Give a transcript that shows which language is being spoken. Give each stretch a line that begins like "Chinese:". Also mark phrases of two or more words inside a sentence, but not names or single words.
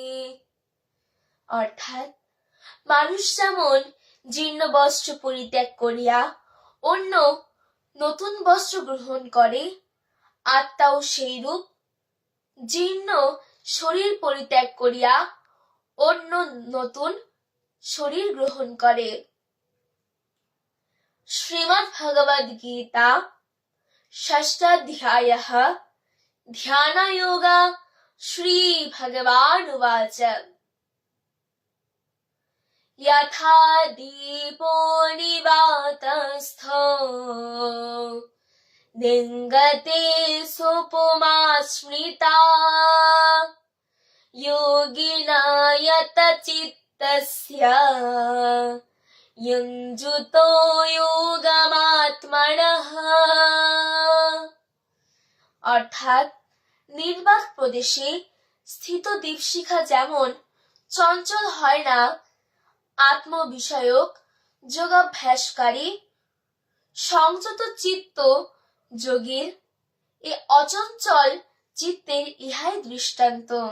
Bangla: অর্থাৎ মানুষ যেমন জীর্ণ বস্ত্র পরিত্যাগ করিয়া অন্য নতুন বস্ত্র গ্রহণ করে, আত্মাও সেইরূপ জীর্ণ শরীর পরিত্যাগ করিয়া অন্য নতুন শরীর গ্রহণ করে। শ্রীমদ্ ভগবদ গীতা 6ষ্ঠ অধ্যায়ः ধ্যানযোগ।
Sanskrit: শ্রী ভগবান উবাচ यथा दीपो निवातस्थो निङ्गते सोपमा स्मृता योगिना यतचित्तस्य युञ्जुतो योगमात्मनः।
Bangla: অর্থাৎ নির্বাক প্রদেশে স্থিত দীপশিখা যেমন চঞ্চল হয় না, আত্মবিষয়ক যোগাভ্যাসকারী সংযত চিত্ত যোগীর এ অচঞ্চল চিত্তের ইহাই দৃষ্টান্ত।